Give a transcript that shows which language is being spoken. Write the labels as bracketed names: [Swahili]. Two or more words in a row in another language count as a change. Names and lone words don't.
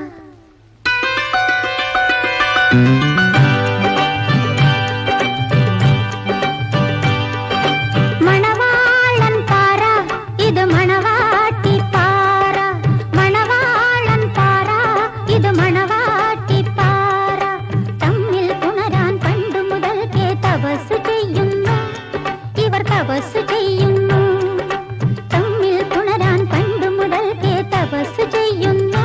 [Tamil] மணவாளன் பாரா இது மணவாட்டி பாரா. மணவாளன் பாரா இது மணவாட்டி பாரா. [Malayalam] തമ്മിൽ പുണരാൻ പണ്ട് മുതൽക്കേ തപസ് ചെയ്യുന്നു. ഇവർ തപസ് ചെയ്യുന്നു. തമ്മിൽ പുണരാൻ പണ്ട് മുതൽക്കേ തപസ് ചെയ്യുന്നു.